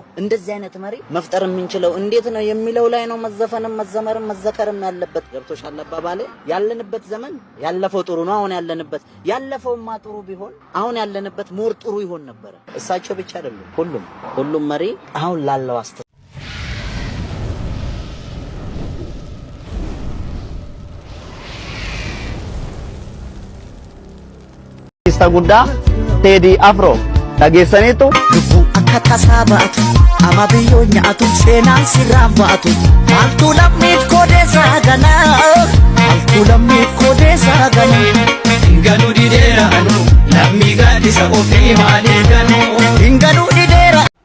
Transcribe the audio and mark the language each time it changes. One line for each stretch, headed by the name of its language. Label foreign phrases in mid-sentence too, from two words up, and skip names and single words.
Amharic: እንደዚህ አይነት መሪ መፍጠር የምንችለው እንዴት ነው የሚለው ላይ ነው መዘፈንም መዘመርም መዘከርም ያለበት። ገብቶሻል አባባሌ? ያለንበት ዘመን ያለፈው ጥሩ ነው። አሁን ያለፈውማ ጥሩ ቢሆን አሁን ያለንበት ሞር ጥሩ ይሆን ነበር። እሳቸው ብቻ አይደሉም፣ ሁሉም መሪ አሁን ላለው
Oromo: guddaa Teedi Afro dhageessaniitu lubbuu akka tasaa baatu ama biyyoo nyaatu seenaan sirraan baatu maaltu lammiif koodeessaa ganaa maaltu lammiif koodeessaa ganaa hinganuu dideeraanu lammii gaaddisa ofii maaliif ganuu hinganuu dideera.